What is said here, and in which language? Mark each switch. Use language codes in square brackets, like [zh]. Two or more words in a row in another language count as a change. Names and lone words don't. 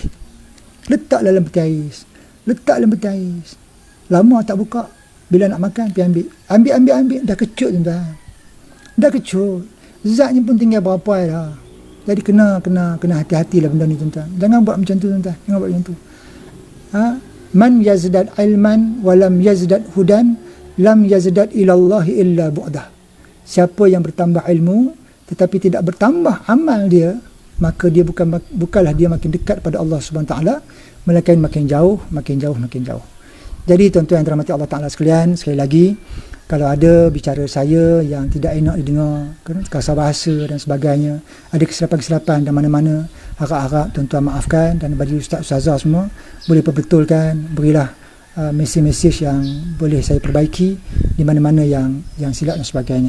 [ms] Letak dalam peti air. Letak dalam peti air. Lama tak buka. Bila nak makan, pergi ambil. Ambil. Dah kecut, tuan-tuan. Dah kecut. Zatnya pun tinggal berapa dah. Jadi kena hati-hati lah benda ni, tuan-tuan. Jangan buat macam tu, tuan-tuan. Jangan buat macam tu. [ar] من يزدد علما ولم يزدد هدى لم يزدد إلى الله إلا بعدا. [ms] Siapa yang bertambah ilmu tetapi tidak bertambah amal dia, maka dia bukanlah dia makin dekat pada [ar] الله سبحانه وتعالى, [ms] melainkan makin jauh. Jadi tuan-tuan yang dirahmati [ar] الله تعالى [ms] sekalian, sekali lagi, kalau ada bicara saya yang tidak enak didengar, kasar bahasa dan sebagainya, ada kesilapan-kesilapan dan mana-mana, harap-harap tuan-tuan maafkan, dan bagi ustaz-ustazah semua, boleh perbetulkan, berilah mesej-mesej yang boleh saya perbaiki di mana-mana yang silap dan sebagainya.